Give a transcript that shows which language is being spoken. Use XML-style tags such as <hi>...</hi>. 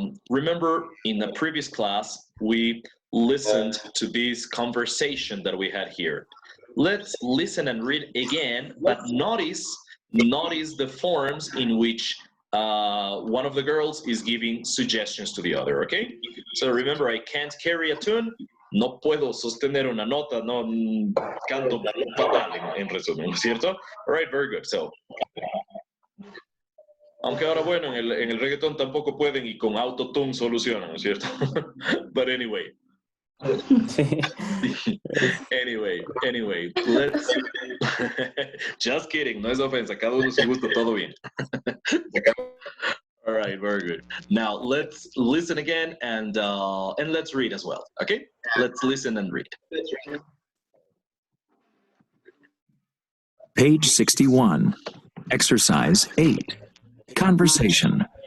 <en>Remember in the previous class, we listened to this conversation that we had here. Let's listen and read again, but notice the forms in which one of the girls is giving suggestions to the other, okay? So remember, I can't carry a tune.</en> <es>No puedo sostener una nota, no canto fatal en resumen, ¿no es cierto?</es> <en>All right, very good.</en> <es>So, aunque ahora, bueno, en el reggaetón tampoco pueden y con autotune solucionan, ¿no es cierto?</es> <en>But anyway. anyway, let's... Just kidding,</en> <es>no es ofensa, cada uno su gusto, todo bien.</es> <en>All right, very good. Now, let's listen again and let's read as well, okay? Let's listen and read. Page 61, Exercise 8. Conversation.</en>